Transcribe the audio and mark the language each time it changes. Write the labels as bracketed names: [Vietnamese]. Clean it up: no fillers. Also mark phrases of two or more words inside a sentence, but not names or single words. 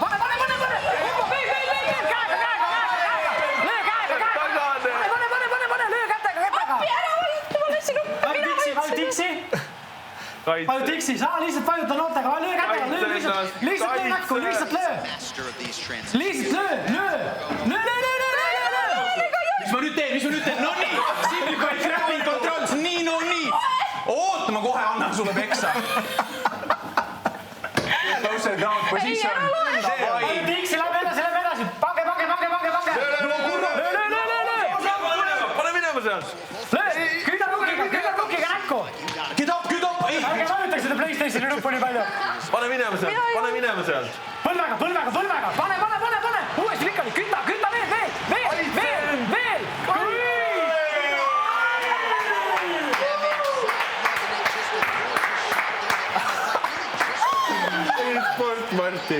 [Estonian] Pane. Löö kätega. Vaju tiksi, saa lihtsalt vajuta noortega, löö kätega, lihtsalt löö näkku, lihtsalt löö. Mis ma nüüd teen? No nii, [English] simplified grabbing controls, [Estonian] nii. Oota, ma kohe annan sulle peksa. [English] Closer ground position. [Estonian] Vaju tiksi, lähme edasi. Pange. Löö. Pane minema sealt. Löö, küünarnukiga näkku. [English] Get up. [Estonian] Ärge vajutaks seda PlayStationi nuppu nii palju. Pane minema sealt. Põlvega. Pane. Uuesti pikali, küta veel. Sport, Marti.